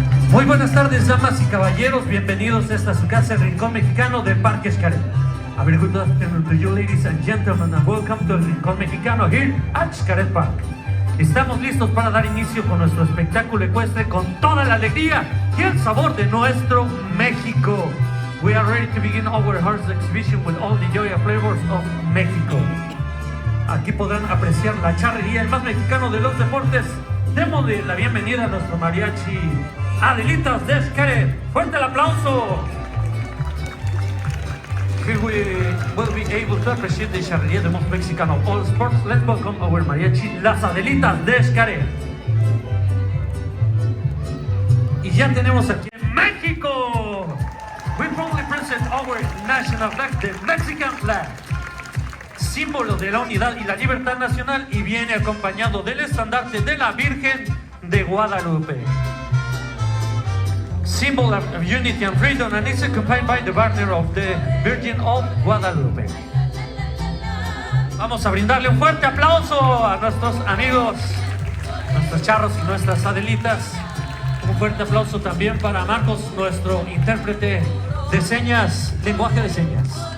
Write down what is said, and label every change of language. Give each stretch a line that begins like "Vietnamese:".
Spanish: Muy buenas tardes, damas y caballeros. Bienvenidos a esta su casa, el Rincón Mexicano de Parque Xcaret.
English: A very good afternoon to you, ladies and gentlemen, and welcome to el Rincón Mexicano here at Xcaret Park.
Spanish: Estamos listos para dar inicio con nuestro espectáculo ecuestre con toda la alegría y el sabor de nuestro México.
English: We are ready to begin our horse exhibition with all the joy and flavors of Mexico.
Spanish: Aquí podrán apreciar la charrería, el más mexicano de los deportes. Démosle la bienvenida a nuestro mariachi Adelitas de Xcaret. ¡Fuerte el aplauso!
English: Here we will be able to appreciate the charrería, the most Mexican of all sports. Let's welcome our mariachi, las Adelitas de Xcaret.
Spanish: Y ya tenemos aquí en México.
English: We proudly present our national flag, the Mexican flag,
Spanish: símbolo de la unidad y la libertad nacional, y viene acompañado del estandarte de la Virgen de Guadalupe.
English: Symbol of unity and freedom, and it's accompanied by the banner of the Virgin of Guadalupe.
Spanish: Vamos a brindarle un fuerte aplauso a nuestros amigos, nuestros charros y nuestras Adelitas. Un fuerte aplauso también para Marcos, nuestro intérprete de señas, lenguaje de señas.